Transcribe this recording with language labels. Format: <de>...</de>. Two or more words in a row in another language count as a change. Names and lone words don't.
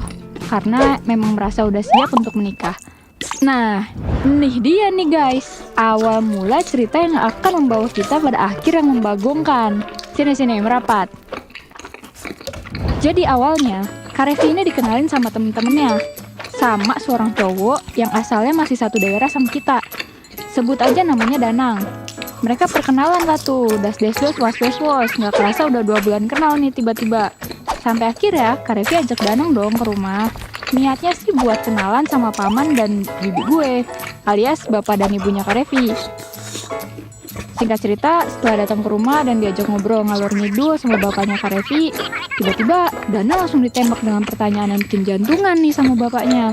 <id>Karena memang merasa udah siap untuk menikah. Nah, nih dia nih guys, awal mula cerita yang akan membawa kita pada akhir yang membagongkan. Sini merapat. Jadi awalnya, Kak Revi ini dikenalin sama temen-temennya. Sama seorang cowok yang asalnya masih satu daerah sama kita. Sebut aja namanya Danang. Mereka perkenalan lah tuh, das-des-dos, was-was-was. Gak kerasa udah 2 bulan kenal nih tiba-tiba. Sampai akhirnya Kak Revi ajak Danang dong ke rumah. Niatnya sih buat kenalan sama paman dan bibi gue, alias bapak dan ibunya Kak Revi. Singkat cerita, setelah datang ke rumah dan diajak ngobrol ngalor ngidul sama bapaknya Kak Revi, tiba-tiba Dana langsung ditembak dengan pertanyaan yang bikin jantungan nih sama bapaknya.</id>